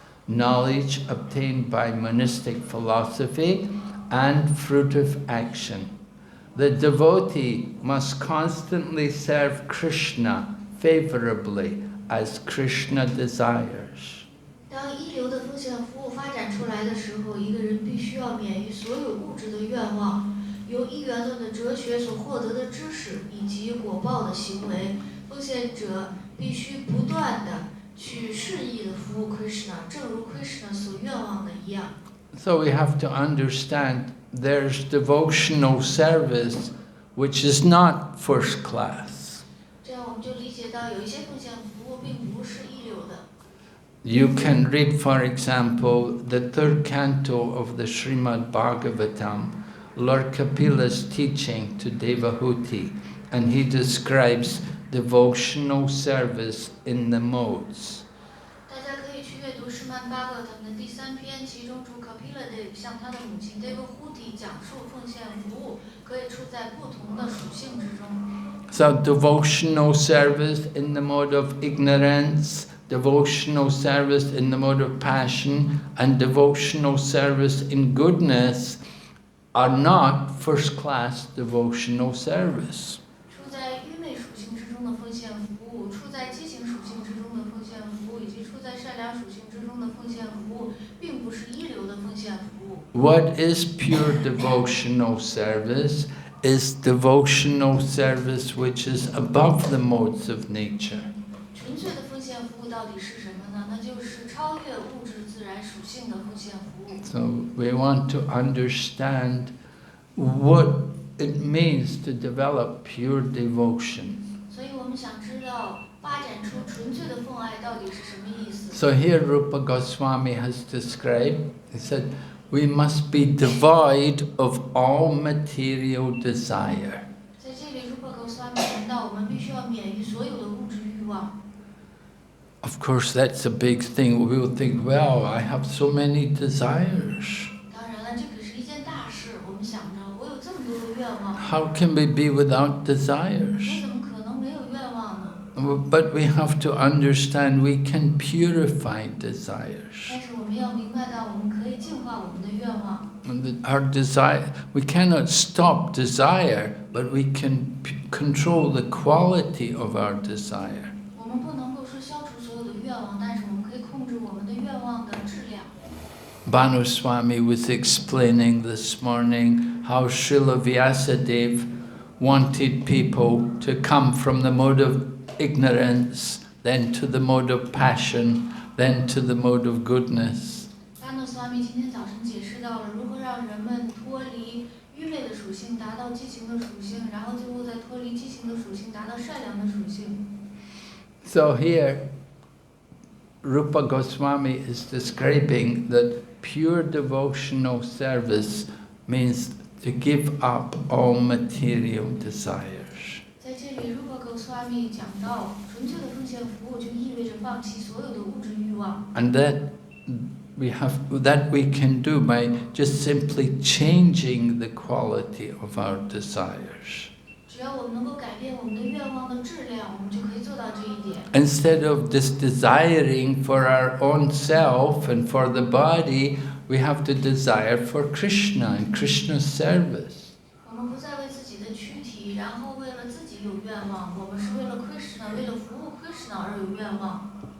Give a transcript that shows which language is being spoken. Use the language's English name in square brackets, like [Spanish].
[English] Knowledge obtained by monistic philosophy and fruitive action. The devotee must constantly serve Krishna favorably as Krishna desires. [Chinese] 当一流的奉献服务发展出来的时候，一个人必须要免于所有物质的愿望，由一元论的哲学所获得的知识以及果报的行为，奉献者必须不断地去适意地服务 Krishna， 正如 Krishna 所愿望的一样。 [English] So we have to understand there's devotional service which is not first class. [Chinese] 这样我们就理解到有一些奉献服务并不是一流的。 [English] You can read, for example, the third canto of the Srimad Bhagavatam, Lord Kapila's teaching to Devahuti, and he describes devotional service in the modes. [Chinese] 大家可以去阅读释曼巴格他们的第3篇，其中主 Kapila 向他的母亲 Devahuti 讲述奉献服务可以处在不同的属性之中。 [English] So devotional service in the mode of ignorance, devotional service in the mode of passion, and devotional service in goodness are not first-class devotional service. [Chinese] 处在愚昧属性之中的奉献服务，处在激情属性之中的奉献服务，以及处在善良属性之中的奉献服务，并不是一流的奉献服务。 [English] What is pure devotional service? Is devotional service which is above the modes of nature. [Chinese] 纯粹的奉献服务到底是什么呢？那就是超越物质自然属性的奉献服务。 [English] So we want to understand what it means to develop pure devotion. [Chinese] 所以我们想知道发展出纯粹的奉爱到底是什么意思。 [English] So here Rupa Goswami has described, he said, we must be devoid of all material desire. [Chinese] 在这里 Rupa Goswami 谈到，我们必须要免于所有的物质欲望。 [English] Of course, that's a big thing. We will think, well, I have so many desires. [Chinese] 当然了，这可是一件大事。我们想着，我有这么多的愿望， [English] How can we be without [Chinese] 我 [English] desires? [Chinese] 怎么可能没有愿望呢？ [English] But we have to understand we can purify desires. [Chinese] 但是我们要明白到，我们可以净化我们的愿望。 [English] And that our desire, we cannot stop desire, but we can control the quality of our desire. [Chinese] 我们不能够说消除所有的愿望，但是我们可以控制我们的愿望的质量。 [English] Bhanu Swami was explaining this morning how Srila Vyasadeva wanted people to come from the mode of ignorance, then to the mode of passion, then to the mode of goodness. [Chinese] 巴诺斯瓦米今天早晨解释到了如何让人们脱离愚昧的属性，达到激情的属性，然后最后再脱离激情的属性，达到善良的属性。 [English] So here, Rupa Goswami is describing that pure devotional service means to give up all material desires. [Chinese] 在这里 Rupa Goswami 讲到，纯粹的奉献服务就意味着放弃所有的物质欲望。 [English] And that we can do by just simply changing the quality of our desires. [Chinese] 只要我们能够改变我们的愿望的质量，我们就可以做到这一点。 [English] Instead of just desiring for our own self and for the body, we have to desire for Krishna and Krishna's service. [Chinese] 我们不再为自己的躯体，然后为了自己有愿望，我们是为了 Krishna， 为了服务 Krishna 而有愿望。